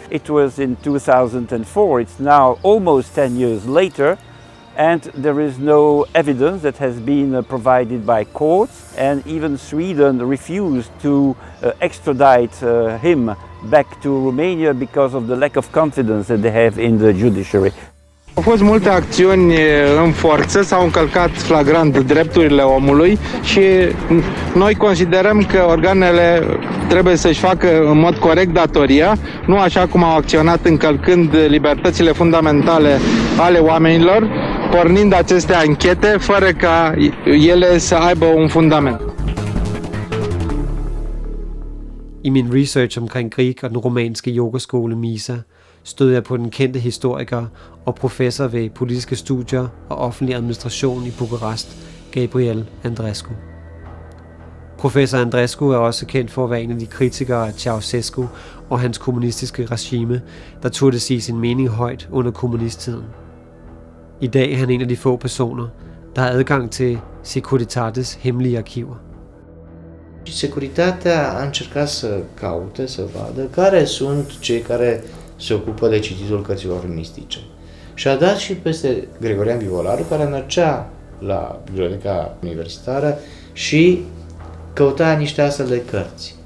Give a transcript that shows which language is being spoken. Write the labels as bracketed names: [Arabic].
[English] It was in 2004, it's now almost 10 years later, and there is no evidence that has been provided by courts, and even Sweden refused to extradite him back to Romania because of the lack of confidence that they have in the judiciary. [Romanian] Au fost multe acțiuni în forță, s-au încălcat flagrant drepturile omului și noi considerăm că organele trebuie să-și facă în mod corect datoria, nu așa cum au acționat încălcând libertățile fundamentale ale oamenilor, pornind aceste anchete fără ca ele să aibă un fundament. [Danish] I min research omkring Grieg og den romanske yogaskole Misa, stødte jeg på den kendte historiker og professor ved politiske studier og offentlig administration i Bukarest, Gabriel Andreescu. Professor Andreescu er også kendt for at være en af de kritikere af Ceausescu og hans kommunistiske regime, der turde sige sin mening højt under kommunisttiden. I dag er han en af de få personer, der har adgang til Securitates hemmelige arkiver. [Romanian] Securitatea a încercat să caute, să vadă care sunt cei care se ocupă de cititul cărților mistice. Și a dat și peste Gregorian Vivolaru, care mergea la biblioteca universitară și căuta niște astfel de cărți.